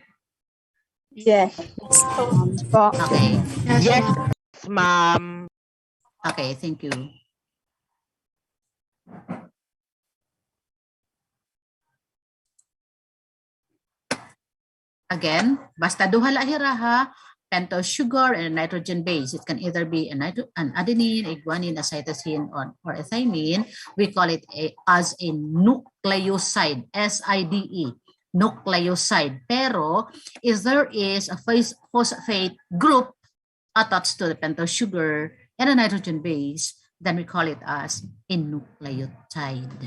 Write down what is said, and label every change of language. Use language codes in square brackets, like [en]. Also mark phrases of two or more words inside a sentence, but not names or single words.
[en] Yes. Okay. Yes, ma'am. Okay, thank you. Again, [ceb] basta duha lahira ha, [en] pentose sugar and nitrogen base. It can either be an adenine, a guanine, a cytosine, or a thymine. We call it as a nucleoside, S-I-D-E, nucleoside. Pero if there is a phosphate group attached to the pentose sugar and a nitrogen base, then we call it as a nucleotide.